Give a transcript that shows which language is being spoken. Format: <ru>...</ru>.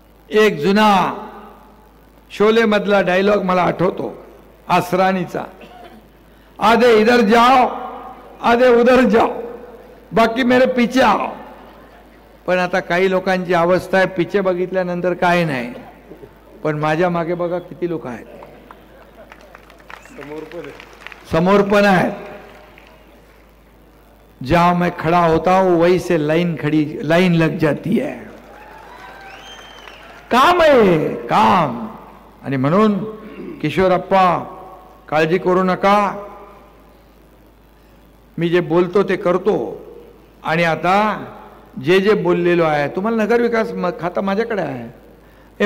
<mr>एक जुना शोले मधला डायलॉग मला आठवतो, आसरानीचा,</mr> <hi>आधे इधर जाओ आधे उधर जाओ, बाकी मेरे पीछे आओ.</hi> <mr>पण आता काही लोकांची अवस्था आहे, पिछे बघितल्यानंतर काय नाही, पण माझ्या मागे बघा किती लोक आहेत, समोर पण आहेत.</mr> <hi>जहां मैं खड़ा होता हूं वहीं से लाइन लग जाती है.</hi> <mr>काम आहे काम. आणि म्हणून किशोरप्पा काळजी करू नका, मी जे बोलतो ते करतो. आणि आता जे बोललेलो आहे, तुम्हाला नगर विकास खाता माझ्याकडे आहे.</mr>